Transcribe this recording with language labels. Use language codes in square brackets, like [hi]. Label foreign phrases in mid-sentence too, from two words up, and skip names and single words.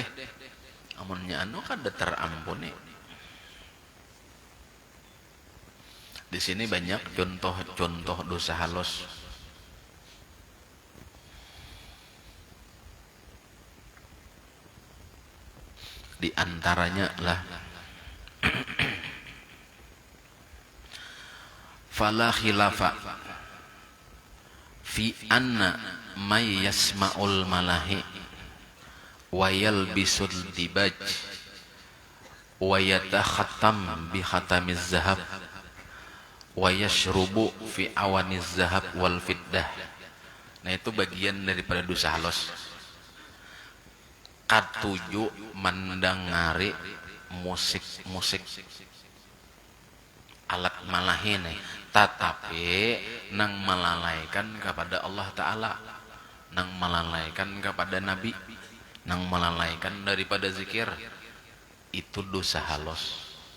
[bjn] Amunnya anu kada terampuni. Di sini banyak contoh-contoh dosa halus. Di antaranya lah [ar] فلا خلاف في أن من يسمع الملاهي ويلبس الديباج ويتختم بخاتم الذهب ويشرب في أواني الذهب والفضة. [bjn] Nah itu bagian daripada dosa halus. Katuju mendengari musik-musik. alat malahin tetapi nang melalaikan kepada Allah Ta'ala, nang melalaikan kepada Nabi, nang melalaikan daripada zikir, itu dosa halus.